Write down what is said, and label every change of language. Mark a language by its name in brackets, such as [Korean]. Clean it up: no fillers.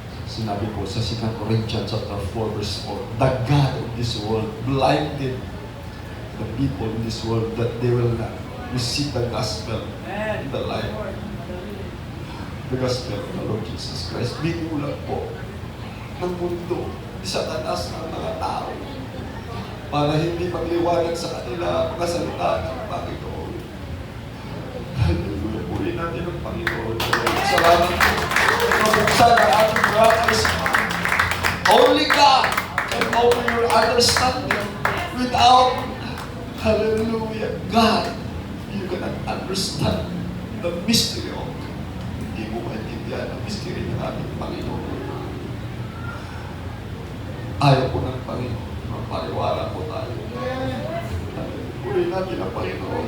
[Filipino] Sinabi po sa [English] 2 Corinthians chapter 4 verse 4, the God of this world blinded the people in this world that they will not receive the gospel in the life. The gospel of the Lord Jesus Christ. [Filipino] Binulag po ng mundo, sa tanas ng mga tao para hindi magliwanag sa kanila mga salita ng Panginoon. Hallelujah. Puri natin ang Panginoon. Salamat po. Mabuksan ang ating mga eyes. [English] Only God can open your understanding. Without, hallelujah, God, you cannot understand the mystery of God. [Filipino] Hindi mo maintindihan ang mystery ng ating Panginoon. Ayaw po ng Panginoon. Magpaliwala po tayo. Puri natin ang Panginoon.